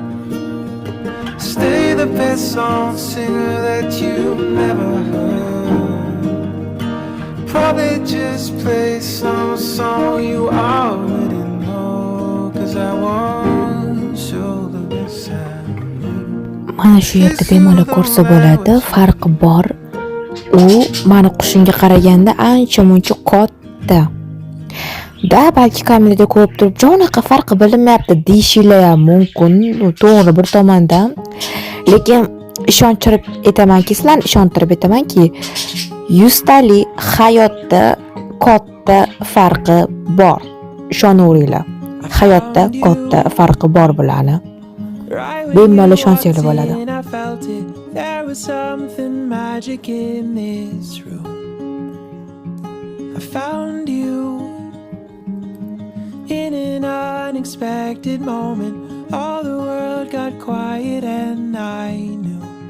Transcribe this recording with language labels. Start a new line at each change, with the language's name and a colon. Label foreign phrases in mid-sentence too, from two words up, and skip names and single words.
English: Stay the best song singer that you've never heard. Probably just play some song you already know. Cause I won't show the best side of me.
Uzbek: Mana shu yerda bemalol ko'rsa bo'ladi, farqi bor. U meni qushimga qaraganda ancha-muncha katta. Da balki kamerada ko'rib turib, "Jo'naqa farqi bilinmayapti" deyishinglar ham mumkin, to'g'ri bir tomondan. Lekin ishontirib aytamanki, 100 tali hayotda katta farqi bor. Ishonaveringlar. Hayotda katta farqi bor bularni. Bemalol ishonsanglar bo'ladi.
English: There was something magic in this room. I found you in an unexpected moment. All the world got quiet and I knew.